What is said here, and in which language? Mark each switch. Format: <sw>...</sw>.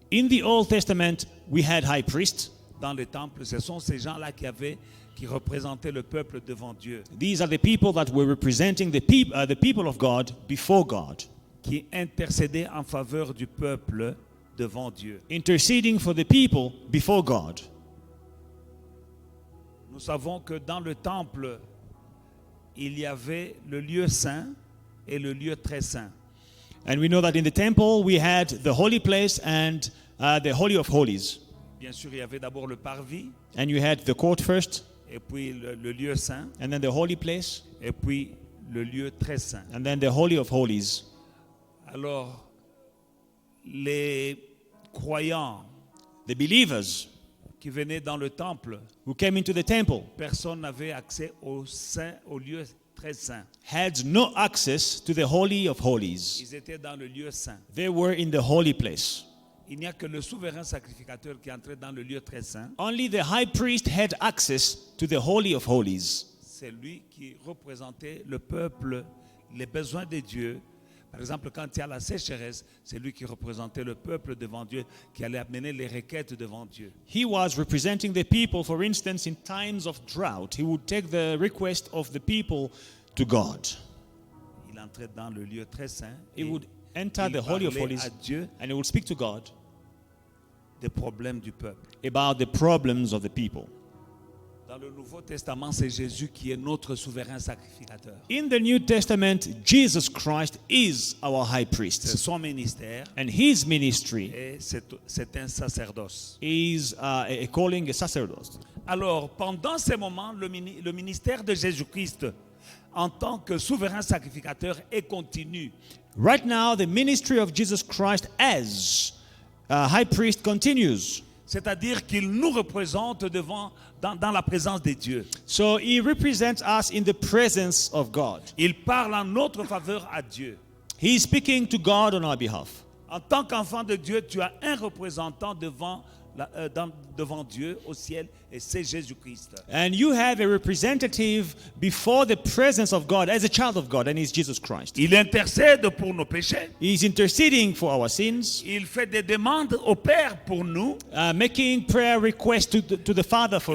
<en>In the Old Testament, we had high priests.</en> <fr>Dans le temple, ce sont ces gens-là qui représentaient le peuple devant Dieu,</fr> <en>These are the people that were representing the people of God before God,</en> <fr>qui intercédaient en faveur du peuple devant Dieu.</fr> <en>interceding for the people before God.</en> <fr>Nous savons que dans le temple, il y avait le lieu saint et le lieu très saint.</fr> <en>And we know that in the temple we had the holy place and the Holy of Holies.</en> <fr>Bien sûr, il y avait d'abord le parvis,</fr> <en>And you had the court first,</en> <fr>et puis le lieu saint,</fr> <en>and then the holy place,</en> <fr>et puis le lieu très saint.</fr> <en>and then the Holy of Holies.</en> <fr>Alors, les croyants</fr> <en>The believers</en> <fr>qui venaient dans le temple,</fr> <en>who came into the temple</en> <fr>personne n'avait accès au saint, au lieu très saint.</fr> <en>had no access to the Holy of Holies.</en> <fr>Ils étaient dans le lieu saint.</fr> <en>They were in the holy place.</en> <fr>Il n'y a que le souverain sacrificateur qui entrait dans le lieu très saint.</fr> <en>Only the high priest had access to the Holy of Holies.</en> <fr>C'est lui qui représentait le peuple, les besoins de Dieu. Par exemple, quand il y a la sécheresse, c'est lui qui représentait le peuple devant Dieu, qui allait amener les requêtes devant Dieu.</fr> <en>He was representing the people, for instance, in times of drought. He would take the request of the people to God.</en> <fr>Il entrait dans le lieu très saint.</fr> <en>He</en> <fr>Et</fr> <en>would enter</en> <fr>il</fr> <en>the Holy of</en> <fr>parlait</fr> <en>Holies</en> <fr>à Dieu</fr> <en>and he would speak to God</en> <fr>des problèmes du peuple.</fr> <en>about the problems of the people.</en> <fr>Dans le Nouveau Testament, c'est Jésus qui est notre souverain sacrificateur.</fr> <en>In the New Testament, Jesus Christ is our high</en> <fr>C'est</fr> <en>priest,</en> <fr>son ministère</fr> <en>and his ministry</en> <fr>et c'est un sacerdoce.</fr> <en>is a calling a sacerdoce.</en> <fr>Alors, pendant ces moments, le ministère de Jésus-Christ en tant que souverain sacrificateur est continu.</fr> <en>Right now, the ministry of Jesus Christ as high priest continues.</en> <fr>C'est-à-dire qu'il nous représente dans la présence de Dieu.</fr> <en>So he represents us in the presence of God.</en> <fr>Il parle en notre faveur à Dieu.</fr> <en>He is speaking to God on our behalf.</en> <fr>En tant qu'enfant de Dieu, tu as un représentant devant Dieu au ciel, et c'est Jésus-Christ.</fr> <en>And you have a representative before the presence of God as a child of God, and he's Jesus Christ.</en> <fr>Il intercède pour nos péchés.</fr> <en>He's interceding for our sins,</en> <fr>Il fait des demandes au Père pour nous.</fr> <en>making prayer requests to the Father for</en>